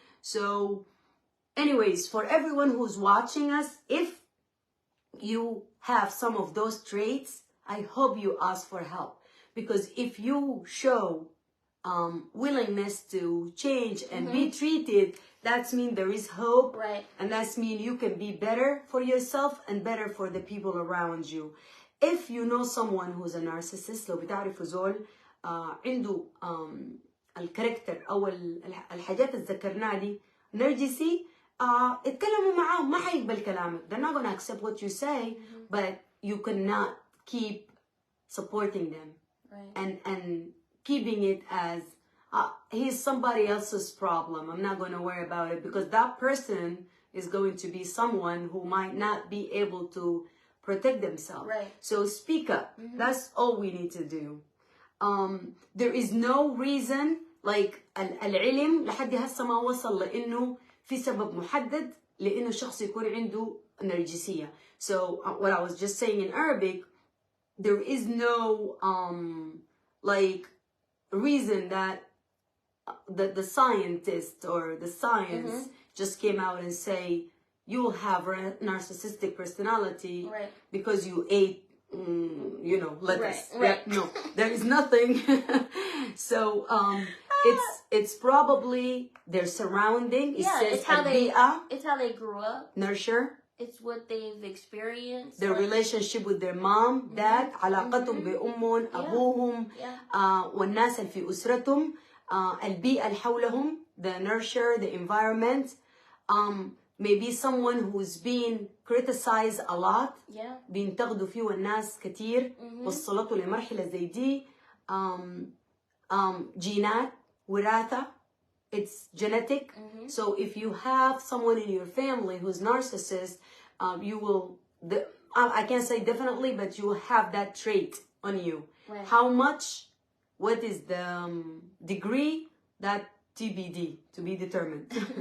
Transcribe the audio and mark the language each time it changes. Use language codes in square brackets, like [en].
[en] So anyways, for everyone who's watching us, if you have some of those traits, I hope you ask for help, because if you show willingness to change and be treated, that means there is hope, right? And that means you can be better for yourself and better for the people around you. If you know someone who's a narcissist, [ar] لو بتعرفوا زول عنده الكاركتر او الحاجات اللي ذكرناها دي نرجسي، اتكلموا معاهم، ما حيقبل كلامك. [en] They're not gonna accept what you say, but you cannot keep supporting them, right? And keeping it as he's somebody else's problem. I'm not gonna worry about it, because that person is going to be someone who might not be able to protect themselves. Right. So speak up. That's all we need to do. There is no reason, like [ar] العلم لحد هسه ما وصل لانه في سبب محدد لانه شخص يكون عنده نرجسية. [en] So what I was just saying in Arabic, there is no like reason that the scientist or the science just came out and say you will have a narcissistic personality because you ate lettuce. Right. No, there is nothing. So it's probably their surrounding. It says it's how they grew up. Nurture. It's what they've experienced. Their relationship with their mom, dad, [ar] علاقتهم بأمهم, أبوهم, والناس اللي في أسرتهم, البيئة اللي حولهم, [en] the nurture, the environment. Maybe someone who's been criticized a lot, [ar] بينتقدوا فيه الناس كتير, وصلته لمرحلة زي دي. جينات, وراثة, [en] it's genetic. So if you have someone in your family who's narcissist, you will, I can't say definitely, but you will have that trait on you. Right. How much, what is the degree, that TBD, to be determined.